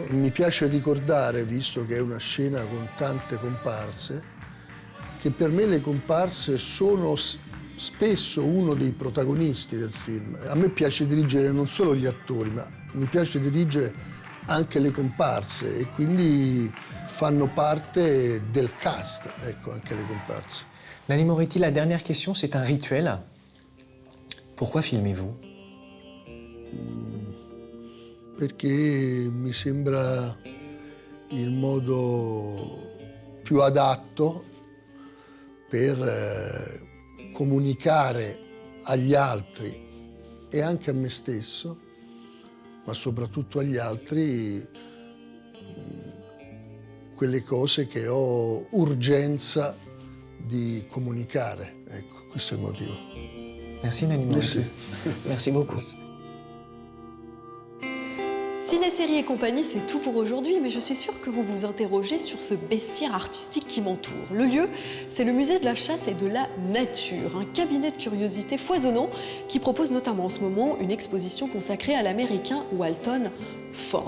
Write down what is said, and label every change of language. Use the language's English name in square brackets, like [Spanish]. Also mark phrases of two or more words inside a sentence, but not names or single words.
[Italian] Mi piace ricordare, visto che è una scena con tante comparse, che per me le comparse sono spesso uno dei protagonisti del film. A me piace dirigere non solo gli attori, ma mi piace dirigere anche le comparse e quindi fanno parte del cast, ecco, anche le comparse. [French] Nanni Moretti, la dernière question, c'est un rituel. Pourquoi filmez-vous? [Italian] Perché mi sembra il modo più adatto per comunicare agli altri e anche a me stesso, ma soprattutto agli altri, quelle cose che ho urgenza di comunicare. Ecco, questo è il motivo. [French] Merci Nanni Moretti. Merci beaucoup. Ciné, série et compagnie, c'est tout pour aujourd'hui, mais je suis sûre que vous vous interrogez sur ce bestiaire artistique qui m'entoure. Le lieu, c'est le musée de la chasse et de la nature, un cabinet de curiosités foisonnant qui propose notamment en ce moment une exposition consacrée à l'américain Walton Ford.